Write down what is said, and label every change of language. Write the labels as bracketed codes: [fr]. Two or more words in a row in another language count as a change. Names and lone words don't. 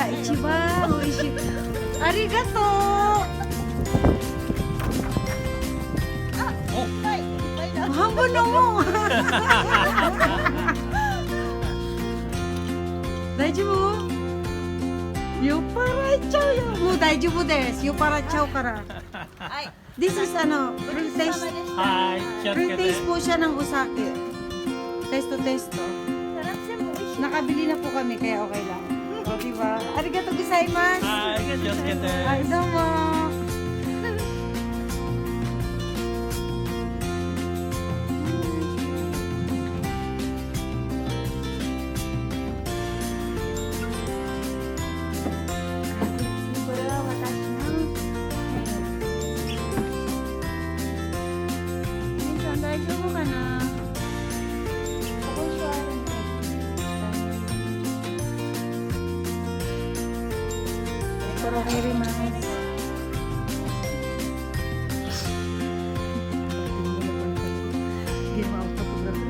[ja] あ、一番美味しい。ありがとう。半分飲もう。大丈夫？酔っ払っちゃうよ。もう大丈夫です。酔っ払っちゃうから。はい。 [en] This is pre-taste. [ja] はい、気をつけて。 [tl] Pre-taste po siya ng usake. Testo. Nakabili na po kami kaya okay lang. O, diba? [ja] ありがとうございます. はい、気をつけて。はい、どうも。これは私の。皆さん大丈夫かな。ここにあるね。 [en] Pero very nice. [tl] Ginawa ko photography.